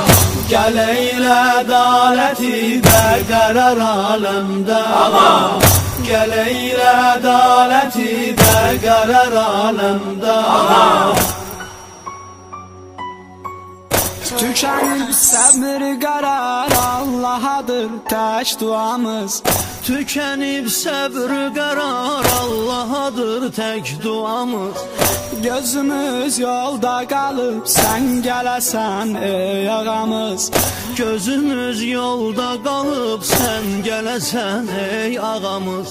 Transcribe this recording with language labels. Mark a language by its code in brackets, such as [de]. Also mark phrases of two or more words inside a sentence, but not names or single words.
[tr] Gel eyle adaleti berqərar aləmdə ağam. Gel eyle adaleti berqərar aləmdə ağam. Tükenip sabır qarar Allah'adır tək duamız. Tükenip səbr qərar Allahadır tək duamız. [az] Gözümüz yolda qalıb sən gələsən ey ağamız. Gözümüz yolda qalıb sən gələsən ey ağamız.